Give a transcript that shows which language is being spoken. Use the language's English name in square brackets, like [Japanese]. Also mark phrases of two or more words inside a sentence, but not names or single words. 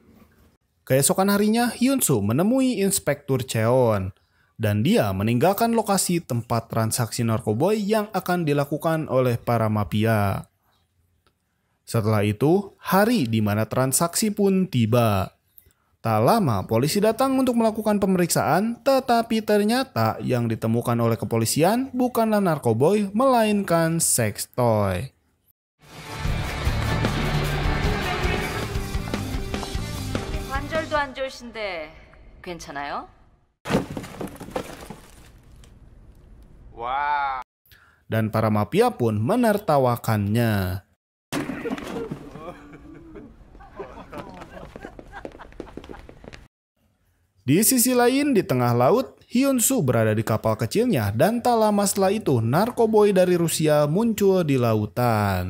[Indonesian] Keesokan harinya, Hyun-soo menemui Inspektur Cheon, dan dia meninggalkan lokasi tempat transaksi narkoba yang akan dilakukan oleh para mafia. Setelah itu, hari di mana transaksi pun tiba. Tak lama, polisi datang untuk melakukan pemeriksaan, tetapi ternyata yang ditemukan oleh kepolisian bukanlah narkoboy, melainkan [English] sex toy. [Korean] 관절도 안 좋으신데 괜찮아요? [Indonesian] Dan para mafia pun menertawakannya. Di sisi lain, di tengah laut, Hyun-soo berada di kapal kecilnya dan tak lama setelah itu narkoboy dari Rusia muncul di lautan.